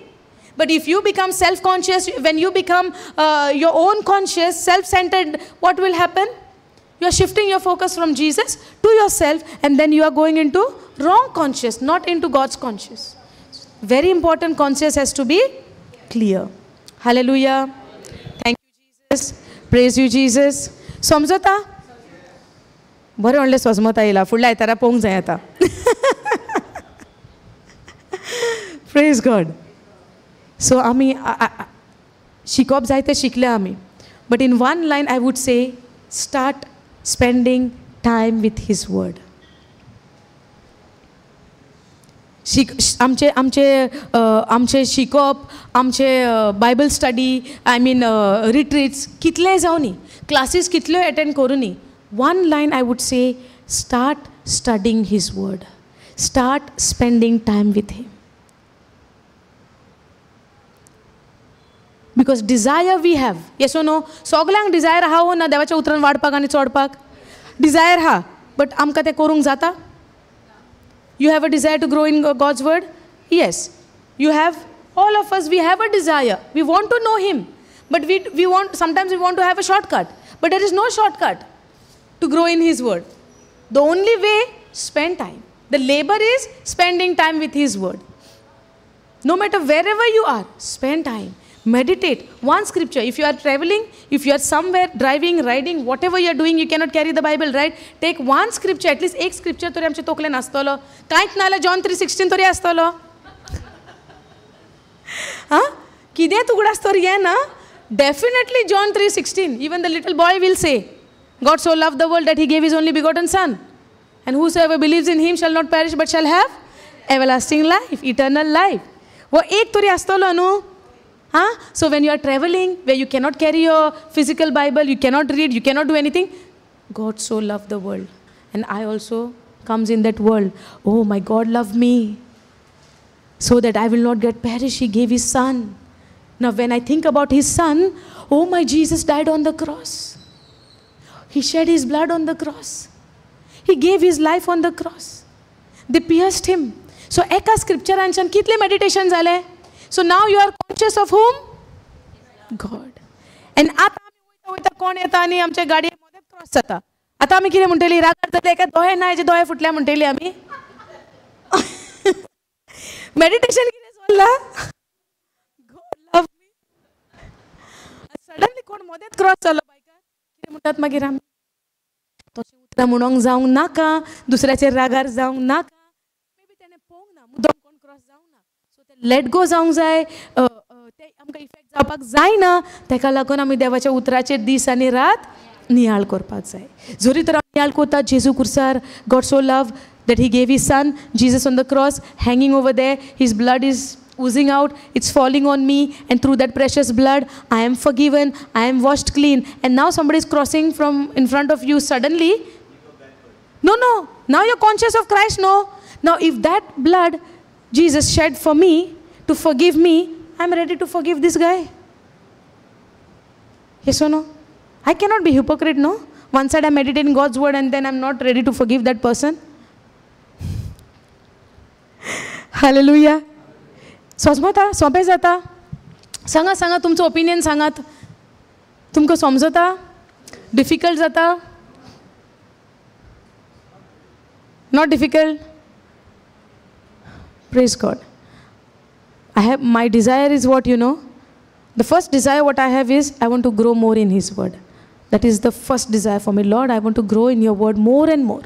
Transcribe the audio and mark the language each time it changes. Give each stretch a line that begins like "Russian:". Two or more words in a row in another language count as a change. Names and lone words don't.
English: But if you become self-conscious, when you become your own conscious, self-centered, what will happen? You are shifting your focus from Jesus to yourself, and then you are going into wrong conscious, not into God's conscious. Very important, conscious has to be clear. Hallelujah. Thank you, Jesus. Praise you, Jesus.
Konkani: समजता? बरें व्हडलें सोजमत आयला. फुडल्या आयतारा पळोवंक जाय आतां.
English: Praise God.
Konkani: So आमी शिकप जाय तें शिकले आमी.
English: But in one line I would say, start spending time with His word.
Konkani: आमचे शिकप, आमचे
English: Bible study,
Konkani: रिट्रीट्स कितले जावं न्ही, क्लासीस कितल्यो अटेंड करूं न्ही.
English: One line I would say, start studying His word. Start spending time with Him. Because desire we have. Yes or no?
Konkani: सगळ्यांक desire हा हो ना देवाच्या उतरान वाडपाक आनी चोडपाक? Desire हा. But आमकां तें करूंक जाता?
English: You have a desire to grow in God's word? Yes. You have, all of us, we have a desire. We want to know Him. But sometimes we want to have a shortcut. But there is no shortcut to grow in His word. The only way, spend time. The labor is spending time with His word. No matter wherever you are, spend time. Meditate. One scripture. If you are traveling, if you are somewhere, driving, riding, whatever you are doing, you cannot carry the Bible, right? Take one scripture, at least
Konkani: एक scripture तरी आमचे तोकलेन आसतलो. कांयच नाल्यार John 3:16 तरी आसतलो. कितें तुगडास तरी हें ना?
English: Definitely John 3:16. Even the little boy will say, God so loved the world that He gave His only begotten Son. And whosoever believes in Him shall not perish but shall have everlasting life, eternal life.
Konkani: वो एक तरी आसतलो न्हू?
English: So when you are traveling, where you cannot carry your physical Bible, you cannot read, you cannot do anything, God so loved the world. And I also comes in that world. Oh, my God loved me so that I will not get perished. He gave His Son. Now when I think about his son, oh my Jesus died on the cross. He shed his blood on the cross. He gave his life on the cross. They pierced him. So
Konkani: eka scripture anchan kitle meditation zale.
English: So now you are conscious of whom? God.
Konkani: And आता आमी वयता कोण येता आनी आमच्या गाडये मध्ये क्रॉस जाता. आता आमी कितें म्हणटली रागार जातले एका दोळे ना जे दोळे फुटल्या म्हणटली आमी. मेडिटेशन कितें सोल्ला?
English: God love me.
Konkani: सडनली कोण मदेंच क्रॉस जालो बायकार. कितें म्हणटात मागीर आमी? तशें उतरां म्हणोंक जावंक नाका, दुसऱ्याचेर रागार जावंक नाका.
English: may be
Konkani: तेणें पळोवंक ना, मुद्दम कोण क्रॉस जावंक ना. सो ते
English: let go
Konkani: जावंक जाय, ते आमकां इफेक्ट जावपाक जायना. ताका लागून आमी देवाच्या उतराचेर दीस आनी रात नियाळ करपाक जाय. जरी तर आमी नियाळ कोतात जेजू कुर्सार,
English: God so love that he gave his son Jesus on the cross, hanging over there, his blood is oozing out, it's falling on me, and through that precious blood I am forgiven, I am washed clean. And now somebody is crossing from in front of you suddenly. No, now you're conscious of Christ. No, now if that blood Jesus shed for me to forgive me, I'm ready to forgive this guy. Yes or no? I cannot be hypocrite. No, one side I'm meditating God's word and then I'm not ready to forgive that person.
Konkani: हालेलुया. सोजमोता सोंपें जाता. सांगा तुमचो ओपिनियन सांगात. तुमकां समजता? डिफिकल्ट जाता?
English: not difficult? praise God. I have, my desire is what, you know? The first desire what I have is I want to grow more in his word. That is the first desire for me. Lord, I want to grow in your word more and more.